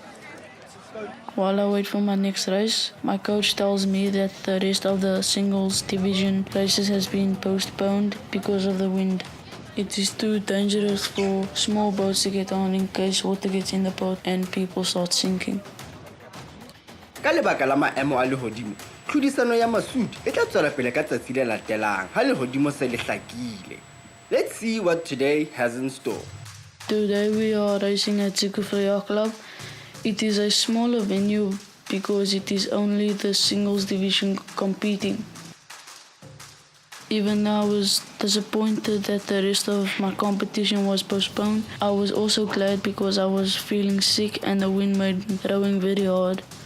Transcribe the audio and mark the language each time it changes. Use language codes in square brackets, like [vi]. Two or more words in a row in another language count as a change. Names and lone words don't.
[en] While I wait for my next race, my coach tells me that the rest of the singles division races has been postponed because of the wind. It is too dangerous for small boats to get on in case water gets in the boat and people start sinking. [st] Ka lebaka la maemo a lehodimo, tlhodisano ya Masood e tla tswela pele ka tsatsi le latelang ha lehodimo se le hlakile. [en] Let's see what today has in store. Today we are racing at Yacht Club. It is a smaller venue because it is only the singles division competing. Even though I was disappointed that the rest of my competition was postponed, I was also glad because I was feeling sick and the wind made rowing very hard.